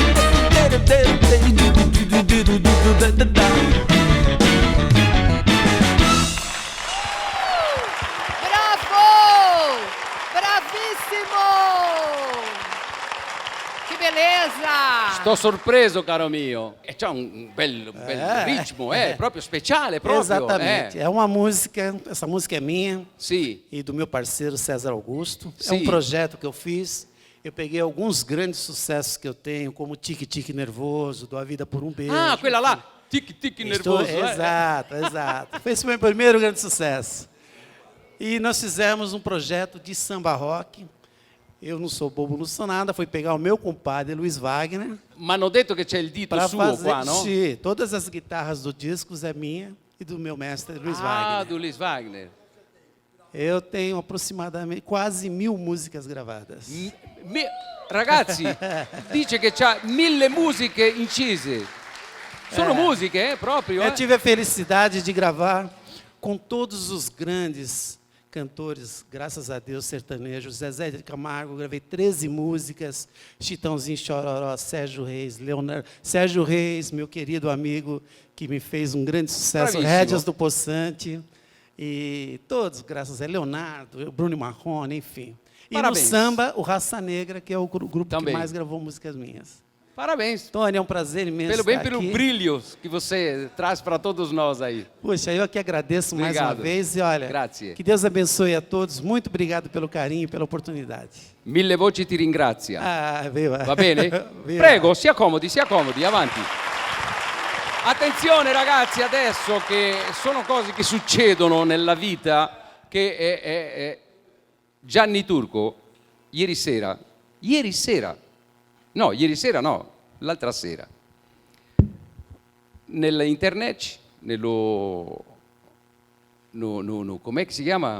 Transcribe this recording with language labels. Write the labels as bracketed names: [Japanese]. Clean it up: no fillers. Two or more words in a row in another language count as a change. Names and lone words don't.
[Italian] Bravo! [Portuguese] Bravissimo! Que beleza! [Italian] Sto sorpreso, caro mio. E c'ha un bel ritmo, proprio speciale, proprio. [Portuguese] Exatamente. É uma música, essa música é minha. Sim. E do meu parceiro César Augusto. É Sim. um projeto que eu fiz. Eu peguei alguns grandes sucessos que eu tenho, como Tique Tique Nervoso, Do a Vida por um Beijo. [Italian] Ah, quella là, Tic Tic Nervoso. [Portuguese] Exato, exato. Foi esse meu primeiro grande sucesso. E nós fizemos um projeto de samba rock. Eu não sou bobo, não sou nada. Fui pegar o meu compadre, Luiz Wagner. [Italian] Ma hanno detto che c'è il dito [Portuguese] para [Italian] suo [Portuguese] fazer, [Italian] qua, no? [Portuguese] Sim, todas as guitarras do disco é minha e do meu mestre, Luiz Wagner. Ah, do Luiz Wagner. Eu tenho aproximadamente quase 1000 músicas gravadas. [Italian] Ragazzi, dice che c'ha 1000 musiche incise. Sono musiche, proprio. [Portuguese] Eu tive a felicidade de gravar com todos os grandes cantores, graças a Deus, sertanejos. Zezé de Camargo, gravei 13 músicas. Chitãozinho Chororó, Sérgio Reis, Leonardo. Sérgio Reis, meu querido amigo, que me fez um grande sucesso. Bravíssimo. Rédeas do Poçante. E todos, graças a Leonardo, Bruno Marrone, enfim. E Parabéns. no samba, o Raça Negra, que é o grupo Também. que mais gravou músicas minhas. Parabéns. Tony, é um prazer imenso Pelo bem estar pelo aqui. brilho que você traz para todos nós aí. Puxa, eu que agradeço mais uma Obrigado. vez e olha, [Italian] Grazie. [Portuguese] que Deus abençoe a todos. Muito obrigado pelo carinho e pela oportunidade. [Italian] 1000 voci ti ringrazia. Ah, viva. Va bene? Viva. Prego, si accomodi, avanti. Attenzione ragazzi, adesso che sono cose che succedono nella vita che Gianni Turco ieri sera no, l'altra sera, nell'internet, com'è che si chiama?